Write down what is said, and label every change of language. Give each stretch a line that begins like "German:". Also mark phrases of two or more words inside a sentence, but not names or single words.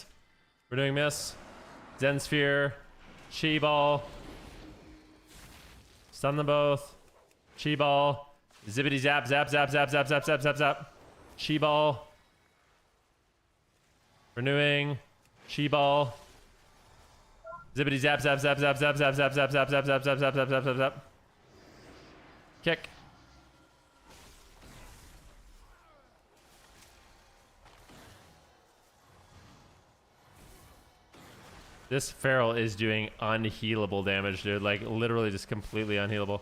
English: We're doing miss. Zen Sphere. Chi Ball. Stun them both. Chi Ball. Zippity zap, zap, zap, zap, zap, zap, zap, zap, zap. Chi Ball. Renewing. Chi Ball. Zippity zap, zap, zap, zap, zap, zap, zap, zap, zap, zap, zap, zap, zap, zap, zap, zap, zap. Kick. This Feral is doing unhealable damage, dude. Like, literally just completely unhealable.